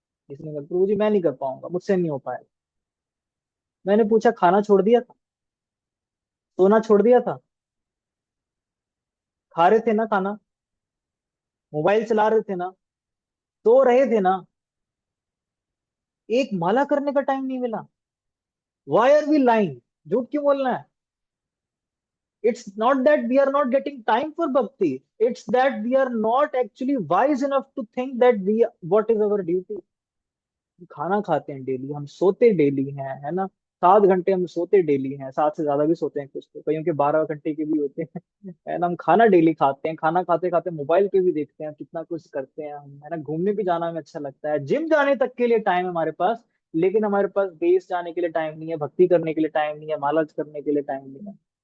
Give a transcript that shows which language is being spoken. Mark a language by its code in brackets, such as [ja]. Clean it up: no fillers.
[hi] किसी ने कहा प्रभु जी मैं नहीं कर पाऊंगा, मुझसे नहीं हो पाएगा। मैंने पूछा खाना छोड़ दिया था, सोना छोड़ दिया था, खा रहे थे ना खाना, मोबाइल चला रहे थे ना, सो रहे थे ना, एक माला करने का टाइम नहीं मिला? [en] Why are we lying? [hi] झूठ क्यों बोलना है? [en] It's not that we are not getting time for bhakti, it's that we are not actually wise enough to think that we what is our duty। [hi] खाना खाते हैं daily, हम सोते daily हैं, है ना। 7 घंटे हम सोते डेली हैं, 7 से ज्यादा भी सोते हैं कुछ तो, कईयों के 12 घंटे के भी होते हैं। है ना। हम खाना डेली खाते हैं, खाना खाते खाते मोबाइल पे भी देखते हैं, कितना कुछ करते हैं हम, है ना। घूमने भी जाना हमें अच्छा लगता है, जिम जाने तक के लिए टाइम है हमारे पास, लेकिन हमारे पास बेस जाने के लिए टाइम नहीं है, भक्ति करने के लिए टाइम नहीं है, माला करने के लिए टाइम नहीं है।